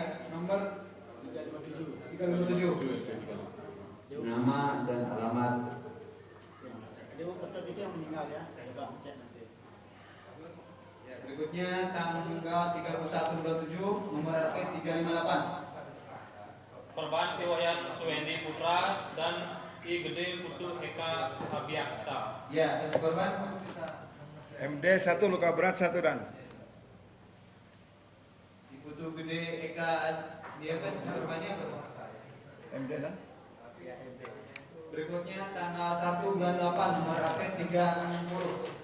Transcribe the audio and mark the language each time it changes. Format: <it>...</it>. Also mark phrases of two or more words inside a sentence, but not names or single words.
<id>Nomor 357. Nama dan alamat. Dewa Kertot itu yang meninggal ya. Coba cek nanti. Ya, berikutnya tanggal 31 bulan 7 nomor HP 358. Korban I Wayan Suweni Putra dan I Gede Putu Eka Abiakta. Ya, status korban MD 1 luka berat 1 dan. Diputu Gede Eka dia kan korbannya berapa? MD dan. Ya, MD. Berikutnya tanggal 1 bulan 8 nomor HP 360.</id>